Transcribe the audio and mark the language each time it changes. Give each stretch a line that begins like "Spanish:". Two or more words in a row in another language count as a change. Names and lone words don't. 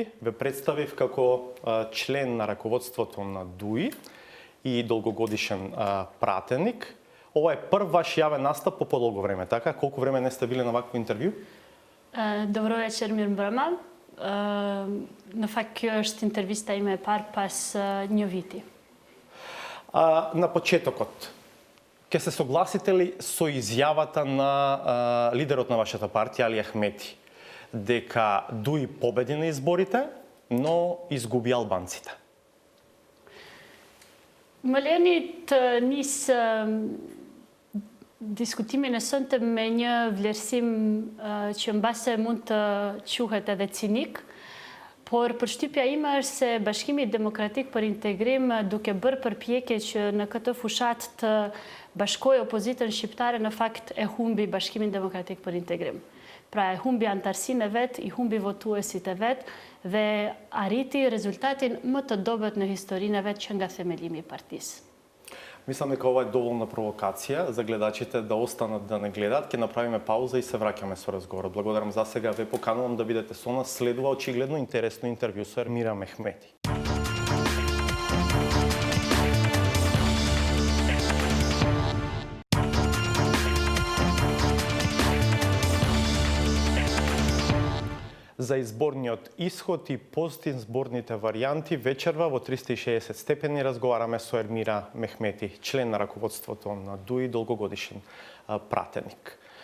Macedonian: Ве представив како член на раководството на ДУИ и долгогодишен пратеник. Ова е прв ваш јавен настап по подолго време, така? Колку време не сте били на вакво интервју? Добро вечер,
Albanian: Mirë mbrëma. Në fakt kjo është интервиста ime e parë pas një viti.
Macedonian: На почетокот, ќе се согласите ли со изјавата на лидерот на вашата партија Али Ахмети дека ДУИ победи на изборите, но изгуби албанците?
Albanian: Më leni të nis diskutimin e sënte me një vlerësim që mbase mund të quhet edhe cinik, por përshtypja ime është se Bashkimi Demokratik për Integrim, duke bërë përpjekje që në këtë fushat të bashkojë opozitën shqiptare, në fakt e humbi Bashkimin Demokratik për Integrim. Pra e humbi antarësinë e vet, i humbi votuesit e vet dhe arriti rezultatin më të dobët në historinë e vet që nga themelimi i partisë.
Macedonian: Мислам дека ова е доволна провокација за гледачите да останат да не гледат. Ќе направиме пауза и се враќаме со разговорот. Благодарам за сега. Ве поканувам да бидете со нас. Следува очигледно интересно интервју со Ермира Мехмети. За изборниот исход и постизборните варијанти вечерва во 360 степени разговараме со Ермира Мехмети, член на раководството на ДУИ, долгогодишен пратеник.